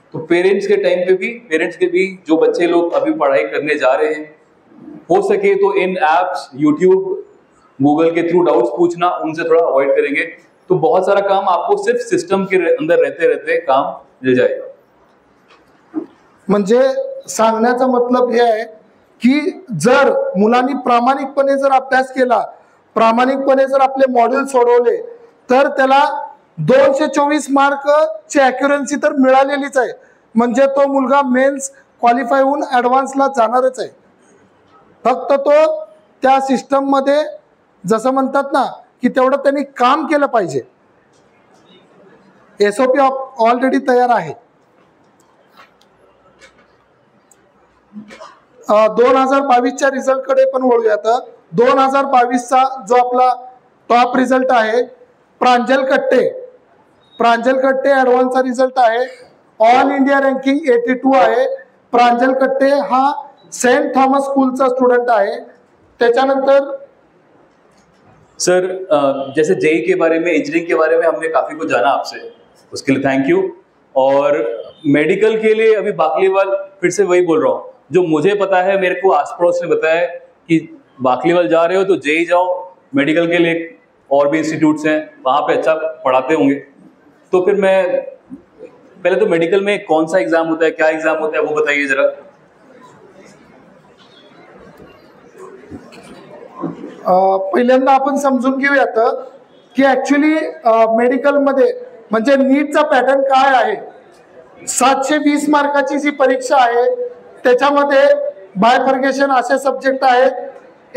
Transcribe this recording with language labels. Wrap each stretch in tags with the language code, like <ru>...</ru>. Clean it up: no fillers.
<hi>तो पेरेंट्स के टाइम पे भी, पेरेंट्स के भी जो बच्चे लोग अभी पढ़ाई करने जा रहे हैं, हो सके तो इन एप्स, यूट्यूब, गूगल के थ्रू डाउट्स पूछना उनसे थोड़ा अवॉइड करेंगे तो बहुत सारा काम आपको सिर्फ सिस्टम के अंदर रहते रहते काम मिल जाएगा।</hi> <mr>म्हणजे सांगण्याचा मतलब हे आहे की जर मुलांनी प्रामाणिकपणे जर अभ्यास केला, प्रामाणिकपणे जर आपले मॉड्यूल सोडवले, तर त्याला 224 मार्कची अॅक्युरन्सी तर मिळालेलीच आहे। म्हणजे तो मुलगा मेन्स क्वालिफाय होऊन ॲडव्हान्सला जाणारच आहे। फक्त तो त्या सिस्टम मध्ये जसं म्हणतात ना की तेवढं त्यांनी काम केलं पाहिजे। SOP ऑलरेडी तयार आहे। 2022च्या रिझल्ट कडे पण वळूयात। 2022चा जो आपला टॉप रिझल्ट आहे, प्रांजल कट्टे ॲडव्हान्सचा रिझल्ट आहे। ऑल इंडिया रँकिंग 82 आहे। प्रांजल कट्टे हा सेंट थॉमस स्कूलचा स्टूडेंट आहे। त्याच्यानंतर</mr> <hi>सर, जैसे जेई के बारे में, इंजीनियरिंग के बारे में हमने काफ़ी कुछ जाना आपसे, उसके लिए थैंक यू। और मेडिकल के लिए अभी बाकलीवाल, फिर से वही बोल रहा हूँ, जो मुझे पता है, मेरे को आस पड़ोस ने बताया कि बाकलीवाल जा रहे हो तो जेई जाओ। मेडिकल के लिए और भी इंस्टीट्यूट्स हैं, वहाँ पे अच्छा पढ़ाते होंगे। तो फिर मैं पहले तो मेडिकल में कौन सा एग्ज़ाम होता है, क्या एग्ज़ाम होता है, वो बताइए ज़रा।</hi> <mr>पहिल्यांदा आपण समजून घेऊयात की ॲक्च्युली मेडिकलमध्ये म्हणजे नीटचा पॅटर्न काय आहे। 720 मार्काची जी परीक्षा आहे त्याच्यामध्ये बायफर्गेशन असे सब्जेक्ट आहेत।</mr>